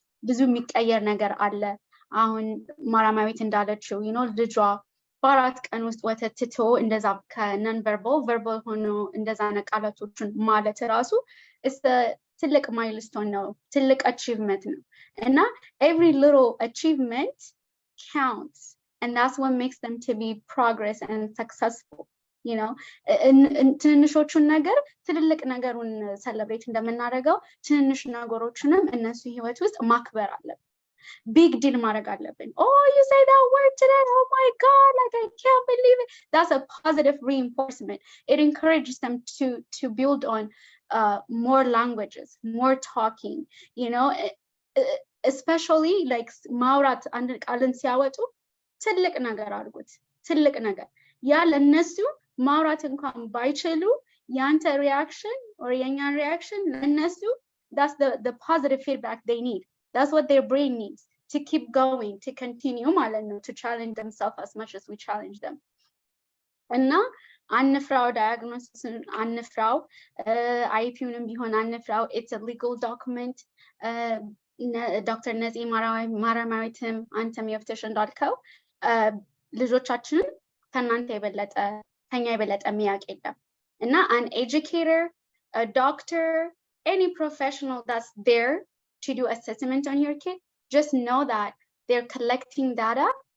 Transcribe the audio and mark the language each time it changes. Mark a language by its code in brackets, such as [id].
[am] ብዙ የሚቀየር ነገር አለ። አሁን ማራማዊት እንዳለችው [en] you know [am] ልጇ በአራት ቀን ውስጥ ወተት ትቶ እንደዛ ከነን ቨርባል ሆኖ እንደዛ ቃላቶችን ማለት ራሱ ትልቅ ማይልስቶን ነው፣ ትልቅ achievement ነው። እና [en] every little achievement counts, and that's what makes them to be progress and successful. [am] you know ትንንሾቹን ነገር ትልልቅ ነገሩን ሰለብሬት እንደምናደርገው ትንንሽ ነገሮችንም እነሱ ህይወት ውስጥ ማክበር አለብን። big deal ማድረግ አለብን። [en] oh you say that word today, oh my god, like I can't believe it. That's a positive reinforcement. It encourages them to build on more languages, more talking, you know, especially like [am] ማውራት አንድ ቃልን ሲያወጡ ትልቅ ነገር አድርጉት፣ ትልቅ ነገር ያ ለነሱ ማውራት እንኳን ባይችሉ ያንተ [en] reaction or [am] የኛን [en] reaction [am] ለነሱ [en] that's the positive feedback they need. That's what their brain needs to keep going, to continue [am] ማለት ነው, [en] to challenge themselves as much as we challenge them. [am] እና አንፍራው፣ ዳያግኖሲስን አንፍራው፣ አይፒውንም ቢሆን አንፍራው። [en] it's a legal document. [am] ዶክተር ነፂ ማራማዊትም አንተም የፍተሽ እንዳልከው ልጆቻችንን ከናንተ የበለጠ ከኛ የበለጠ የሚያውቅ የለም። እና [en] an educator, a doctor, any professional that's there to do assessment on your kid, just know that they're collecting data,